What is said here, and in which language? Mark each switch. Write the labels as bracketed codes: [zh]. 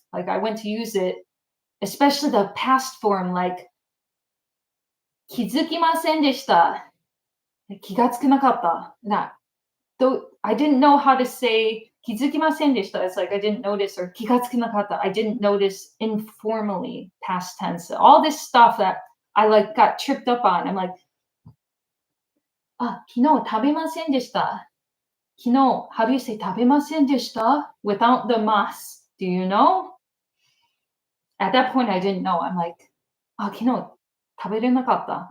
[en] Like I went to use it, especially the past form, like [ja] 気づきませんでした。気がつかなかった。 [en] Though I didn't know how to say [ja] 気づきませんでした. [en] It's like I didn't notice, or [ja] 気がつかなかった. [en] I didn't notice informally, past tense. All this stuff that I like got tripped up on. I'm like, [ja] 昨日食べませんでした。 [en] 昨日, how do you say [ja] 食べませんでした [en] without the mas? Do you know? At that point, I didn't know. I'm like, [ja] 昨日食べれなかった.